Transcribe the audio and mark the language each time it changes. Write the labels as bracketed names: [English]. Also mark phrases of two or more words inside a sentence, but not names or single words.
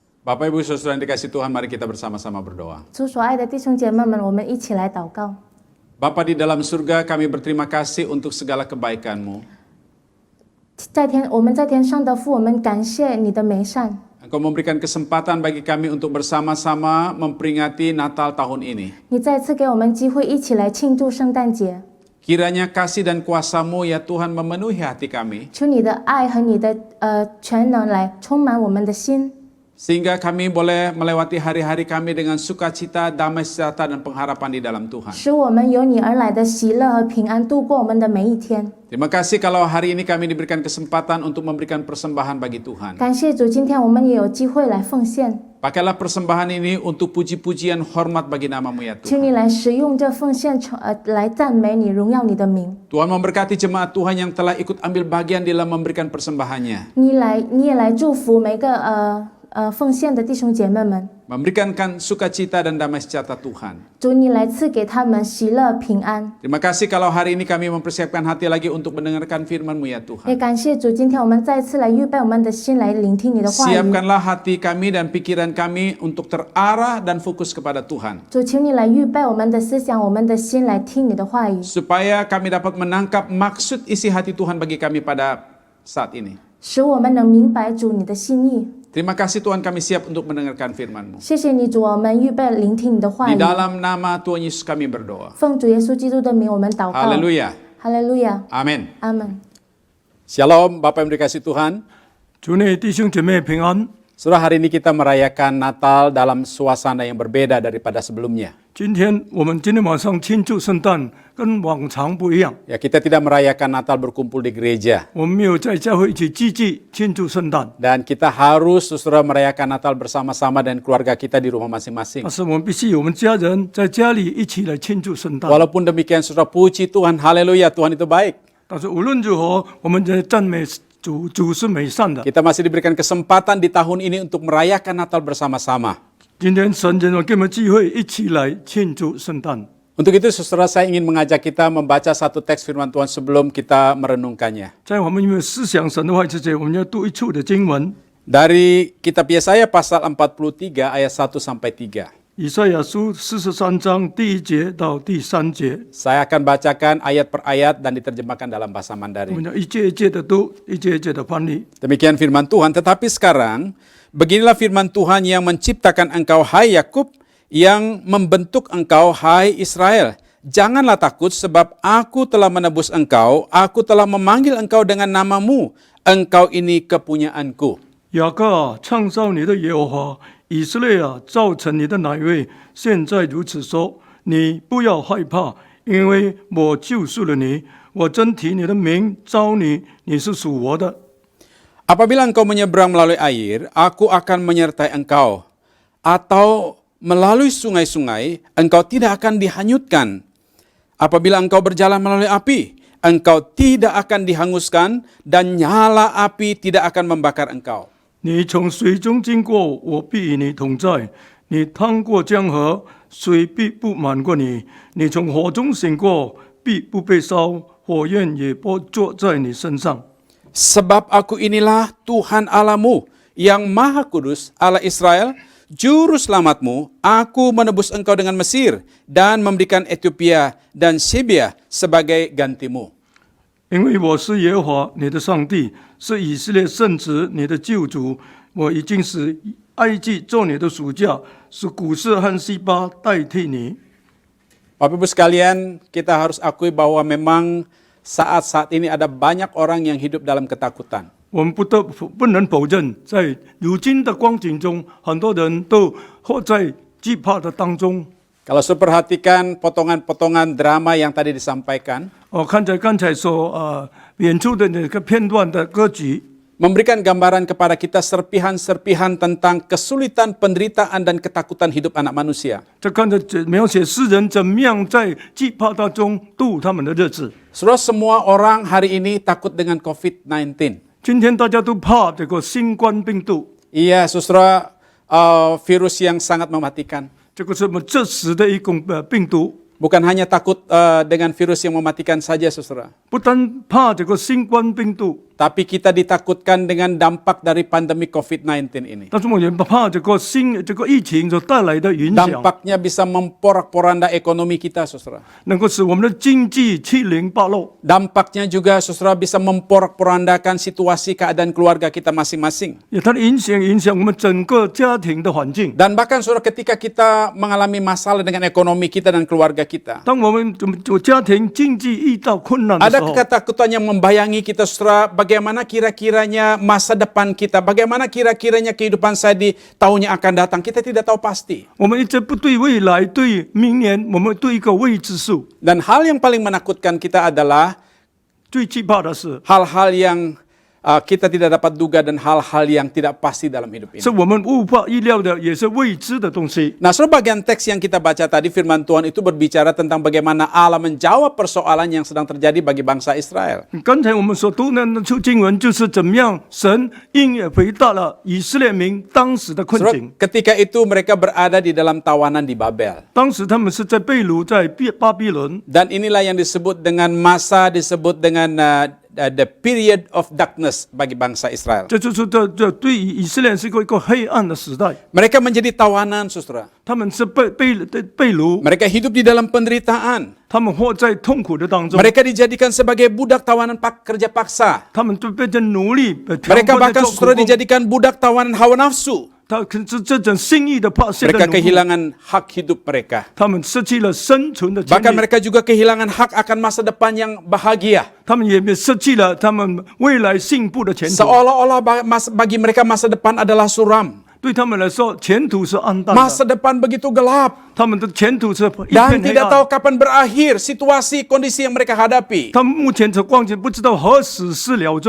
[Indonesian] Bapak Ibu Saudara yang dikasih Tuhan, mari kita bersama-sama berdoa. [Chinese] 主所爱的弟兄姐妹们，我们一起来祷告。 [Indonesian] Bapa di dalam surga, kami berterima kasih untuk segala kebaikan-Mu. [Chinese] 我们在天上的父，我们感谢你的美善。 [Indonesian] Engkau memberikan kesempatan bagi kami untuk bersama-sama memperingati Natal tahun ini. [Chinese] 你再次给我们机会，一起来庆祝圣诞节。 [Indonesian] Kiranya kasih dan kuasa-Mu ya Tuhan memenuhi hati kami. [Chinese] 求你的爱和你的全能来充满我们的心。 [Indonesian] Sehingga kami boleh melewati hari-hari kami dengan sukacita, damai sejahtera, dan pengharapan di dalam Tuhan. [Chinese] 使我们有你而来的喜乐和平安度过我们的每一天。 [Indonesian] Terima kasih kalau hari ini kami diberikan kesempatan untuk memberikan persembahan bagi Tuhan. [Chinese] 感谢主，今天我们也有机会来奉献。 [Indonesian] Pakailah persembahan ini untuk puji-pujian hormat bagi nama-Mu ya [Chinese] 请 [Indonesian] Tuhan. [Chinese] 你来使用这奉献来赞美你，荣耀你的名。 [Indonesian] Tuhan memberkati jemaat Tuhan yang telah ikut ambil bagian dalam memberikan persembahannya. [Chinese] 你也来祝福每个奉献的弟兄姐妹们。 [Indonesian] Memberikan sukacita dan damai sejahtera Tuhan. [Chinese] 主，你来赐给他们喜乐平安。 [Indonesian] Terima kasih kalau hari ini kami mempersiapkan hati lagi untuk mendengarkan firman-Mu ya [Chinese] 也 [Indonesian] Tuhan. [Chinese] 感谢主，今天我们再次来预备我们的心来聆听你的话语。 [Indonesian] Siapkanlah hati kami dan pikiran kami untuk terarah dan fokus kepada Tuhan. [Chinese] 主，请你来预备我们的思想、我们的心来听你的话语， [Indonesian] Supaya kami dapat menangkap maksud isi hati Tuhan bagi kami pada saat ini. [Chinese] 使我们能明白主你的心意。 [Indonesian] Terima kasih Tuhan, kami siap untuk mendengarkan firman-Mu. [Chinese] 谢谢你，主，我们预备聆听你的话 [Indonesian] Di [Chinese] 语。 [Indonesian] dalam nama Tuhan Yesus kami berdoa. [Chinese] 奉主耶稣基督的名，我们祷告。 [Indonesian] Haleluya. [Chinese] 哈利路亚。 [Indonesian] Amin. [Chinese] 阿门。 [Indonesian] Shalom, Bapak yang dikasih Tuhan. [Chinese] 主内弟兄姐妹平安。 [Indonesian] Saudara, hari ini kita merayakan Natal dalam suasana yang berbeda daripada sebelumnya. [Chinese] 今天晚上庆祝圣诞，跟往常不一样。 [Indonesian] Ya, kita tidak merayakan Natal berkumpul di gereja. [Chinese] 我们没有在教会一起聚集庆祝圣诞， [Indonesian] Dan kita harus saudara merayakan Natal bersama-sama dan keluarga kita di rumah masing-masing. [Chinese] 但是我们必须我们家人在家里一起来庆祝圣诞。 [Indonesian] Walaupun demikian, saudara, puji Tuhan, haleluya, Tuhan itu baik. [Chinese] 但是无论如何，我们在赞美主，主是美善的。 [Indonesian] Kita masih diberikan kesempatan di tahun ini untuk merayakan Natal bersama-sama. [Chinese] 今天神人给我们机会一起来庆祝圣诞。 [Indonesian] Untuk itu, saudara, saya ingin mengajak kita membaca satu teks firman Tuhan sebelum kita merenungkannya. [Chinese] 在我们因为思想神的话之前，我们要读一处的经文， [Indonesian] Dari kitab Yesaya pasal 43 ayat 1 sampai 3. [Chinese] 以赛亚书43章第1节到第3节。 [Indonesian] Saya akan bacakan ayat per ayat dan diterjemahkan dalam bahasa [Chinese] 我们 [Indonesian] Mandarin. [Chinese] 要一节一节的读，一节一节的翻译。 [Indonesian] Demikian firman Tuhan. Tetapi sekarang, beginilah firman Tuhan yang menciptakan engkau, hai Yakub, yang membentuk engkau, hai Israel. Janganlah takut, sebab aku telah menebus engkau, aku telah memanggil engkau dengan namamu, engkau ini kepunyaanku. [Chinese] 雅各啊，创造你的耶和华，以色列啊，造成你的哪一位？现在如此说：你不要害怕，因为我救赎了你，我真提你的名招你，你是属我的。 [Indonesian] Apabila engkau menyeberang melalui air, aku akan menyertai engkau. Atau melalui sungai-sungai, engkau tidak akan dihanyutkan. Apabila engkau berjalan melalui api, engkau tidak akan dihanguskan, dan nyala api tidak akan membakar engkau. [Chinese] 你从水中经过，我必与你同在；你趟过江河，水必不满过你；你从火中行过，必不被烧，火焰也不坐在你身上。 [Indonesian] Sebab aku inilah Tuhan Allahmu, yang Maha Kudus, Allah Israel, Juru Selamatmu. Aku menebus engkau dengan Mesir, dan memberikan Ethiopia dan Sebia sebagai gantimu. [Chinese] 因为我是耶和华你的上帝，是以色列圣子你的救主。我已经使埃及做你的暑假，使古示和西巴代替你。 [Indonesian] Bapak Ibu sekalian, kita harus akui bahwa memang saat-saat ini ada banyak orang yang hidup dalam ketakutan. [Chinese] 我们不能否认，在如今的光景中，很多人都活在惧怕的当中。 [Indonesian] Kalau saya perhatikan potongan-potongan drama yang tadi disampaikan, [Chinese] 我看着刚才所演出的那个片段的歌曲， [Indonesian] memberikan gambaran kepada kita serpihan-serpihan tentang kesulitan, penderitaan, dan ketakutan hidup anak manusia. [Chinese] 这看着描写世人怎么样在惧怕当中度他们的日子。 [Indonesian] Saudara, semua orang hari ini takut dengan COVID-19. [Chinese] 今天大家都怕这个新冠病毒， [Indonesian] Iya, saudara, virus yang sangat mematikan. [Chinese] 这个是我们致死的一种病毒。 [Indonesian] Bukan hanya takut dengan virus yang mematikan saja, saudara. [Chinese] 不单怕这个新冠病毒， [Indonesian] Tapi kita ditakutkan dengan dampak dari pandemi COVID-19 ini. [Chinese] 但是我们怕这个疫情所带来的影响， [Indonesian] Dampaknya bisa memporak-poranda ekonomi kita, saudara. [Chinese] 能够使我们的经济七零八落。 [Indonesian] Dampaknya juga, saudara, bisa memporak-porandakan situasi keadaan keluarga kita masing-masing. [Chinese] 它的影响我们整个家庭的环境。 [Indonesian] Dan bahkan, saudara, ketika kita mengalami masalah dengan ekonomi kita dan keluarga kita, [Chinese] 当我们家庭经济遇到困难的时 [Indonesian] ada [Chinese] 候， [Indonesian] ketakutan yang membayangi kita, saudara, bagaimana kira-kiranya masa depan kita, bagaimana kira-kiranya kehidupan saya di tahun yang akan datang, kita tidak tahu pasti. [Chinese] 我们一直不对未来、对明年，我们对一个未知数。 [Indonesian] Dan hal yang paling menakutkan kita adalah [Chinese] 最惧怕的是， [Indonesian] hal-hal yang kita tidak dapat duga dan hal-hal yang tidak pasti dalam hidup ini. [Chinese] 是我们无法预料的，也是未知的东西。 [Indonesian] Nah, saudara, bagian teks yang kita baca tadi, firman Tuhan itu berbicara tentang bagaimana Allah menjawab persoalan yang sedang terjadi bagi bangsa Israel. [Chinese] 刚才我们所读的那处经文，就是怎么样神应也回答了以色列民当时的困 [Indonesian] Saudara, [Chinese] 境。 [Indonesian] ketika itu mereka berada di dalam tawanan di Babel. [Chinese] 当时他们是在被掳，在巴比伦。 [Indonesian] Dan inilah yang disebut dengan masa, disebut dengan [English] the period of darkness [Indonesian] bagi bangsa Israel. [Chinese] 这就是这对以色列是一个黑暗的时代。 [Indonesian] Mereka menjadi tawanan, saudara. [Chinese] 他们是被掳， [Indonesian] Mereka hidup di dalam penderitaan. [Chinese] 他们活在痛苦的当中。 [Indonesian] Mereka dijadikan sebagai budak tawanan kerja paksa. [Chinese] 他们就变成奴隶， [Indonesian] Mereka bahkan, saudara, dijadikan budak tawanan hawa nafsu. [Chinese] 他这种心意的怕现的 [Indonesian] Mereka [Chinese] 奴隶， [Indonesian] kehilangan hak hidup mereka. [Chinese] 他们失去了生存的权 [Indonesian] Bahkan [Chinese] 利， [Indonesian] mereka juga kehilangan hak akan masa depan yang bahagia. [Chinese] 他们也失去了他们未来幸福的前途。 [Indonesian] Seolah-olah bagi mereka masa depan adalah suram. [Chinese] 对他们来说，前途是暗淡的， [Indonesian] Masa depan begitu gelap. [Chinese] 他们的前途是一 [Indonesian] Dan [Chinese] 片黑 [Indonesian] tidak [Chinese] 暗。 [Indonesian] tahu kapan berakhir situasi kondisi yang mereka hadapi. [Chinese] 他们目前的光景不知道何时是了终。